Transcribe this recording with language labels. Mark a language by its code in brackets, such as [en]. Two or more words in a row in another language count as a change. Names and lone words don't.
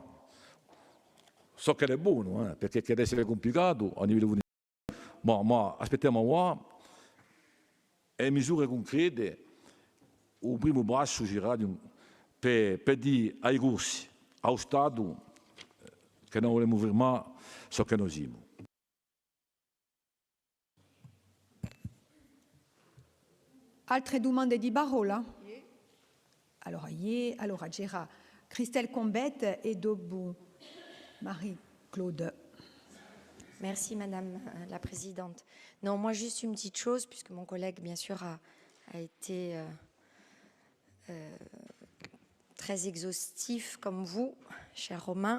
[it] So che è buono, perché deve essere complicato a livello ma aspettiamo qua e misure concrete, il primo passo sarà per dire ai corsi, allo Stato, che non vogliamo fermare ciò che noi siamo. Altre domande di parola? Allora c'era Christelle Combette et dopo Marie-Claude. [fr] Merci Madame la Présidente. Non, moi juste une petite chose, puisque mon collègue bien sûr a été très exhaustif comme vous, cher Romain.